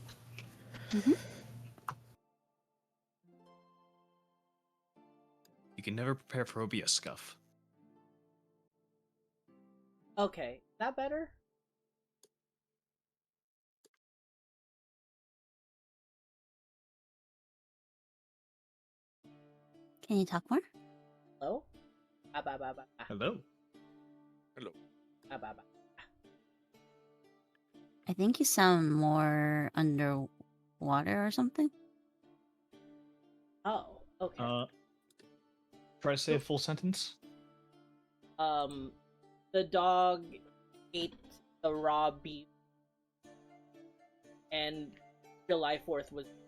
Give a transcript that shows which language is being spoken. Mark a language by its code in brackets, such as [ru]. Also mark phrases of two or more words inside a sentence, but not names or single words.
[en] You can never prepare for OBS scuff. Okay, is that better? Can you talk more? Hello? Ah, ba, ba, ba, ba. Hello. Hello. Ah, ba, ba. I think you sound more underwater or something. Oh, okay. Try to say a full sentence. The dog ate the raw beef, and July 4th was...